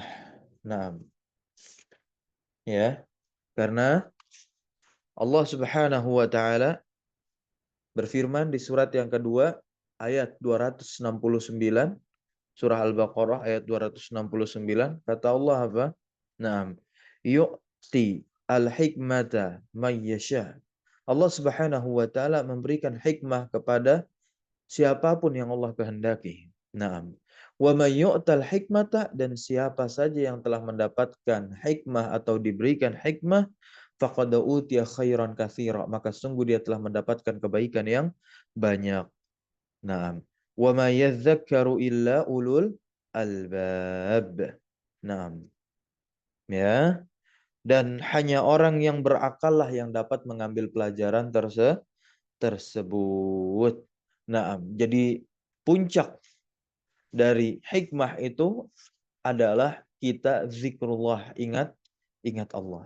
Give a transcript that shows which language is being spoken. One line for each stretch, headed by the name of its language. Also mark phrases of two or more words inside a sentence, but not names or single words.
Indonesian: Nah, ya, karena Allah
Arabic: Subhanahu wa taala
Indonesian: berfirman di surat yang kedua ayat 269, surah Al-Baqarah ayat 269, kata Allah apa?
Arabic: Naam, yu'ti al-hikmata may yasha.
Indonesian: Allah
Arabic: Subhanahu wa taala
Indonesian: memberikan hikmah kepada siapapun yang Allah kehendaki.
Arabic: Naam. Wa may yu'tal hikmata,
Indonesian: dan siapa saja yang telah mendapatkan hikmah atau diberikan hikmah,
Arabic: faqad utiya khairan katsira,
Indonesian: maka sungguh dia telah mendapatkan kebaikan yang banyak.
Arabic: Naam. Wa may yadhakkaru illa ulul albab.
Indonesian: Naam. Ya. Dan hanya orang yang berakal lah yang dapat mengambil pelajaran tersebut. Nah, jadi puncak dari hikmah itu adalah kita zikrullah, ingat Allah.